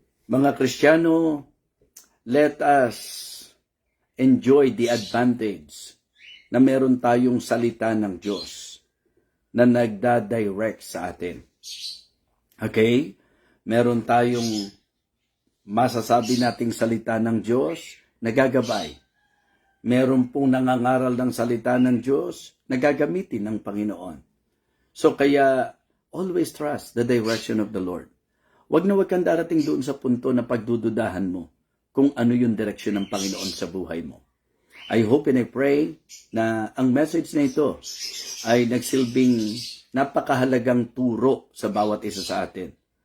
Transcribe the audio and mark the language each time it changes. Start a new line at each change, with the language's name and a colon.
Filipino: Mga Kristiyano,
English: let us enjoy the advantage
Filipino: na meron tayong salita ng Diyos na nagda-direct sa atin. Okay? Meron tayong masasabi nating salita ng Diyos na gagabay. Meron pong nangangaral ng salita ng Diyos na gagamitin ng Panginoon.
English: So
Filipino: kaya,
English: always trust the direction of the Lord.
Filipino: Huwag na huwag kang darating doon sa punto na pagdududahan mo kung ano yung direksyon ng Panginoon sa buhay mo.
English: I hope and I pray
Filipino: na ang message na ito ay nagsilbing napakahalagang turo sa bawat isa sa atin.